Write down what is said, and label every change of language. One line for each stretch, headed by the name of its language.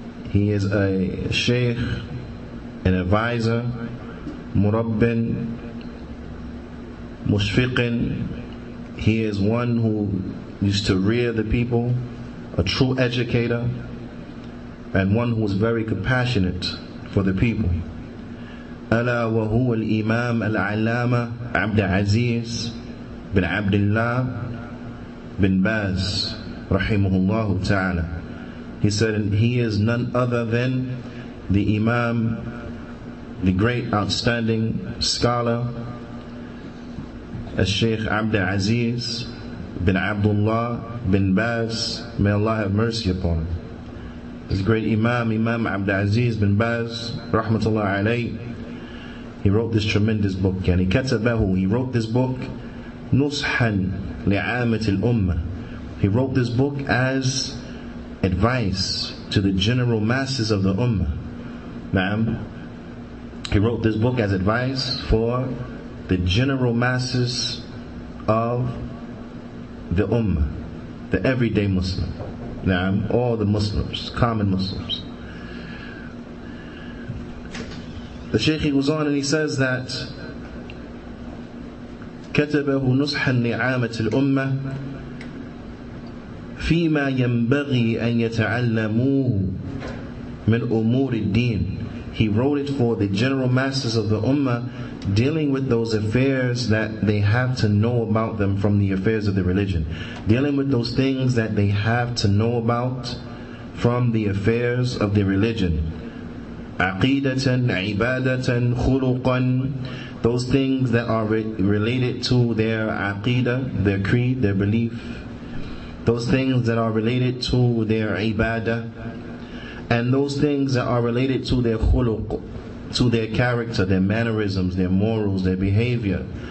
English: He is a shaykh, an advisor, murabbin, mushfiqin. He is one who used to rear the people, a true educator, and one who was very compassionate for the people.
Arabic: ألا وهو الإمام العلامة عبد العزيز بن عبد الله بن باز رحمه الله تعالى.
English: He said, and he is none other than the Imam, the great outstanding scholar, Sheikh Abdul Aziz bin Abdullah bin Baz, may Allah have mercy upon him. This great Imam Abdul Aziz bin Baz, rahmatullah alayh, he wrote this tremendous book.
Arabic: Yani katabahu,
English: he wrote this book
Arabic: nushan li'amat al-ummah.
English: He wrote this book as advice to the general masses of the ummah. Naam. He wrote this book as advice for the general masses of the ummah, the everyday Muslim. Naam, all the Muslims, common Muslims. The Shaykh, he goes on and he says that
Arabic: كتبه نصحا لعامة الأمة فيما ينبغي أن يتعلموه من أمور الدين.
English: He wrote it for the general masses of the ummah, dealing with those affairs that they have to know about them from the affairs of the religion, dealing with those things that they have to know about from the affairs of the religion.
Arabic: Aqidatan, ibadatan, khuluqan,
English: those things that are related to their aqidah, their creed, their belief, those things that are related to their ibadah, and those things that are related to their khuluq, to their character, their mannerisms, their morals, their behavior.